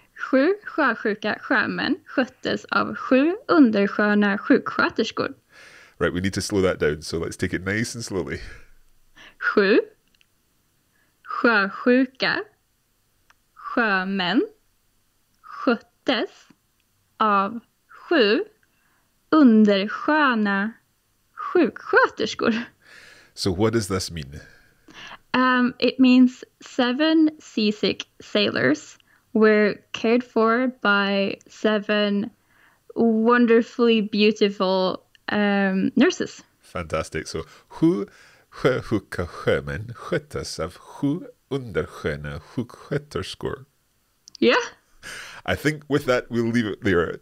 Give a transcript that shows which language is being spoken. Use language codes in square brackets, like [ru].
[sv] 7 sjösjuka sjömän sköttes av 7 undersköna sjuksköterskor. [en] Right, we need to slow that down, so let's take it nice and slowly. [sv] 7 sjösjuka sjömän sköttes av 7 undersköna sjuksköterskor. [en] So what does this mean? It means 7 seasick sailors were cared for by 7 wonderfully beautiful nurses. Fantastic. [sv] So 7 sjösjuka sjömän sköttes av 7 undersköna sjuksköterskor. Yeah. [en] I think with that we'll leave it there.